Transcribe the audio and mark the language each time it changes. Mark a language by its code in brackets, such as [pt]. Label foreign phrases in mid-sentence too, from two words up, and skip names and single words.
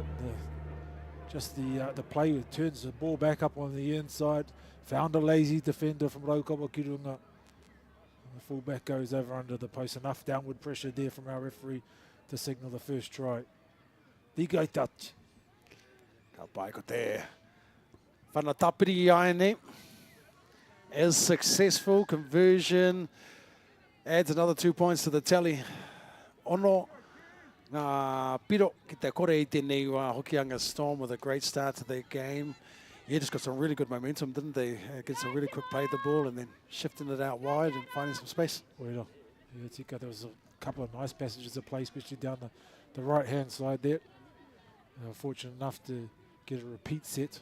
[en] Just the play that turns the ball back up on the inside. Found a lazy defender from Raukawa ki Runga. The fullback goes over under the post. Enough downward pressure there from our referee to signal the first try. Digai touch. [mi] Ka pai ko te whanatapiri i ane. [en] Is successful. Conversion adds another 2 points to the tally. [mi] Ono. Piro ki te kore I tēnei [en] Hokianga Storm with a great start to their game. Yeah, just got some really good momentum, didn't they? Get some really quick play of the ball and then shifting it out wide and finding some space. Well, yeah, Tika, there was a couple of nice passages of play, especially down the right-hand side there. Fortunate enough to get a repeat set.